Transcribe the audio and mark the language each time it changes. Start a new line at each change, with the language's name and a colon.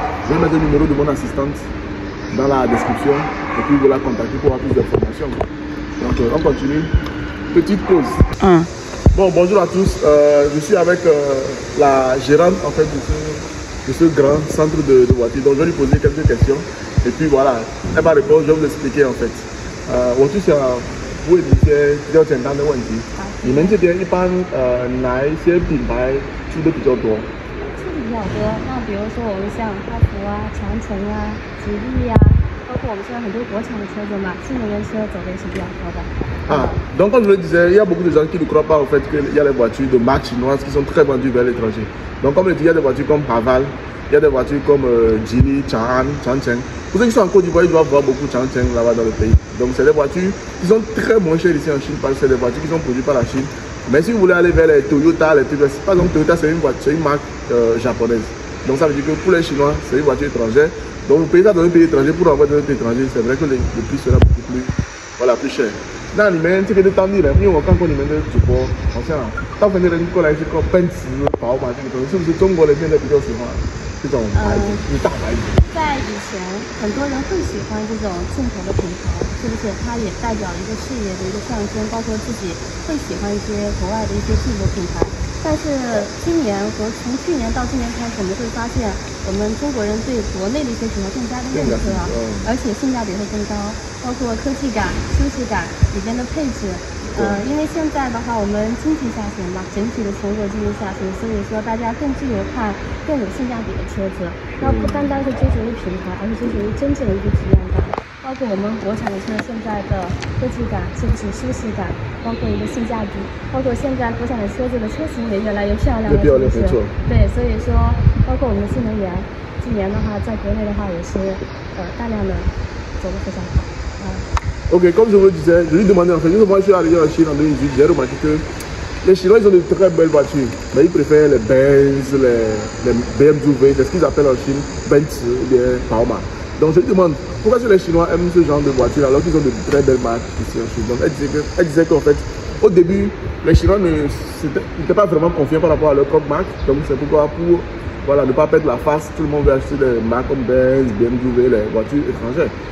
French: Je vais mettre le numéro de mon assistante dans la description, et puis vous la contactez pour avoir plus d'informations. Donc on continue. Petite pause. Bon, bonjour à tous. Je suis avec la gérante en fait de ce grand centre de voitures. Donc je vais lui poser quelques questions, et puis voilà, elle va répondre, je vais vous expliquer en fait. Vous êtes vous
Chinese: 也比较简单的问题，你们这边一般哪一些品牌出的比较多？出的比较多，那比如说我们像哈弗啊、长城啊、吉利啊，包括我们现在很多国产的车子嘛，新能源车走的也是比较多的。
French: Donc comme je le disais, il y a beaucoup de gens qui ne croient pas au fait qu'il y a les voitures de marque chinoise qui sont très vendues vers l'étranger. Donc comme je le dis, il y a des voitures comme Haval, il y a des voitures comme Geely, Changcheng. Pour ceux qui sont en Côte d'Ivoire, ils doivent voir beaucoup Changcheng là-bas dans le pays. Donc c'est des voitures qui sont très moins chères ici en Chine parce que c'est des voitures qui sont produites par la Chine. Mais si vous voulez aller vers les Toyota, les trucs, par exemple Toyota c'est une marque japonaise. Donc ça veut dire que pour les Chinois, c'est une voiture étrangère. Donc vous payez ça dans un pays étranger pour avoir dans un pays étranger, c'est vrai que le prix sera beaucoup plus, plus cher. Dans l'immense, c'est que de temps dire, mais on quand on y met de support, on sait là. Tant qu'on est là, on a ici comme Benz,
Chinese: 宝马这个东西，是不是中国人现在比较喜欢这种牌子，大牌子？在以前，很多人会喜欢这种进口的品牌，是不是？它也代表一个事业的一个上升，包括自己会喜欢一些国外的一些进口品牌。但是今年和从去年到今年开始，我们会发现，我们中国人对国内的一些品牌更加的认可，而且性价比会更高，包括科技感、舒适感里边的配置。因为现在的话，我们经济下行嘛，整体的全国经济下行，所以说大家更具有看更有性价比的车子，那不单单是追求于品牌，而是追求于真正的一个体验感。包括我们国产的车现在的科技感，是不是舒适感，包括一个性价比，包括现在国产的车子的车型也越来越漂亮了，是不是？对，所以说包括我们的新能源，今年的话在国内的话也是大量的走得非常好。
French: Ok, comme je vous le disais, je lui demandais en fait, moi je suis arrivé en Chine en 2018, j'ai remarqué que les Chinois ils ont de très belles voitures, mais ils préfèrent les Benz, les BMW, c'est ce qu'ils appellent en Chine Benz ou bien Bauma. Donc je lui demande pourquoi les Chinois aiment ce genre de voiture alors qu'ils ont de très belles marques ici en Chine. Donc elle disait qu'en fait, au début, les Chinois n'étaient pas vraiment confiants par rapport à leur propre marque, donc c'est pourquoi pour ne pas perdre la face, tout le monde veut acheter des marques comme Benz, BMW, les voitures étrangères.